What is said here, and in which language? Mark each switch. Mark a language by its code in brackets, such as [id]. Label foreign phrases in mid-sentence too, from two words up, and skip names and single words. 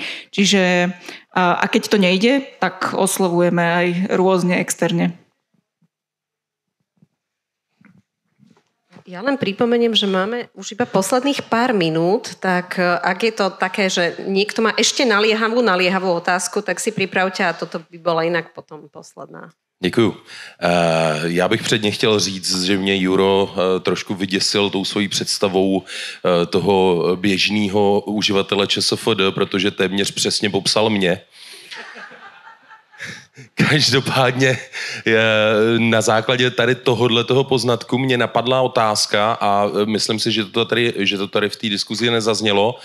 [sk] Čiže a keď to nejde, tak oslovujeme aj rôzne externe. Ja len pripomeniem, že máme už iba posledných pár minút, tak ak je to také, že niekto má ešte naliehavú otázku, tak si pripravte a toto by bola inak potom posledná. [cs] Děkuju. Já bych předně chtěl říct, že mě Juro trošku vyděsil tou svojí představou toho běžného uživatele ČSFD, protože téměř přesně popsal mě. Každopádně na základě tady tohoto poznatku mě napadla otázka a myslím si, že to tady v té diskuzi nezaznělo.